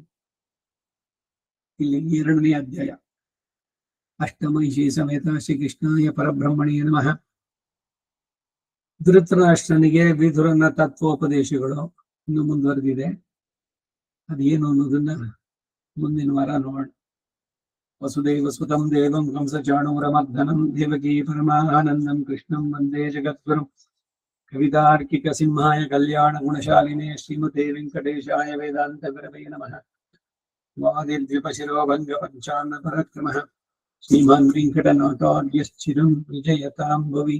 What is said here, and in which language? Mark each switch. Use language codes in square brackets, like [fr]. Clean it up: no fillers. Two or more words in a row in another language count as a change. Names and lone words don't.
[kn] ಇಲ್ಲಿ 2ನೇ ಅಧ್ಯಾಯ. [sa] ಅಷ್ಟಮೈಷಿ ಸಮೇತ ಶ್ರೀಕೃಷ್ಣಾಯ ಪರಬ್ರಹ್ಮಣೇ ನಮಃ. [kn] ಧೃತರಾಷ್ಟ್ರನಿಗೆ ವಿದುರನ ತತ್ವೋಪದೇಶಗಳು ಇನ್ನು ಮುಂದುವರೆದಿದೆ. ಅದೇನು ಅನ್ನೋದನ್ನ ಮುಂದಿನ ವಾರ ನೋಡೋಣ. [sa] वसुदेवसुतं देवं कंसचाणूरमर्दनं देवकी परमानन्दं कृष्णं वन्दे जगद्गुरुं कवितार्किकसिंहाय कल्याणगुणशालिने श्रीमते वेङ्कटेशाय वेदान्तगुरवे नमः। वादिद्विपशिरोभङ्गपञ्चान्नपराक्रमः श्रीमान् वेङ्कटनाथार्यश्चिरं विजयतां भुवि।